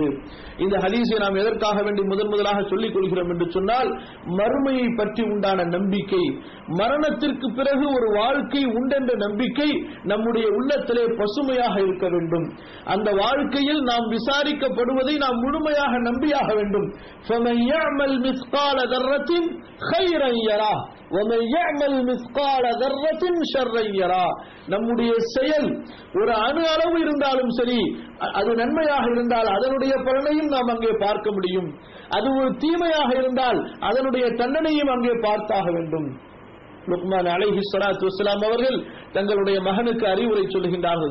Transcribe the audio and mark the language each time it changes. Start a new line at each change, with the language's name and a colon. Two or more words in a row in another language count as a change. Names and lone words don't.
Tamil: இந்த ஹதீஸை நாம் எதற்காக வேண்டி முதலாக சொல்லிக் கொள்கிறோம் என்று சொன்னால், மறுமையை பற்றி உண்டான நம்பிக்கை, மரணத்திற்கு பிறகு ஒரு வாழ்க்கை உண்டென்ற நம்பிக்கை நம்முடைய உள்ளத்திலே பசுமையாக இருக்க வேண்டும். அந்த வாழ்க்கையில் நாம் விசாரிக்கப்படுவதை நாம் முழுமையாக நம்பியாக வேண்டும்.
Arabic: ஃபமன் يعمل مثقال ذرة خيرا يره ومن يعمل مثقال ذرة شرا يره.
Tamil: நம்முடைய செயல் ஒரு அணு அளவு இருந்தாலும் சரி, அது நன்மையாக இருந்தால் அதனுடைய பலனையும் நாம் அங்கே பார்க்க முடியும். அது ஒரு தீமையாக இருந்தால் அதனுடைய தண்டனையும் அங்கே பார்த்தாக வேண்டும். லுக்மான்
Arabic: عليه الصلاة والسلام
Tamil: அவர்கள் தங்களுடைய மகனுக்கு அறிவுரை சொல்லுகின்றார்கள்.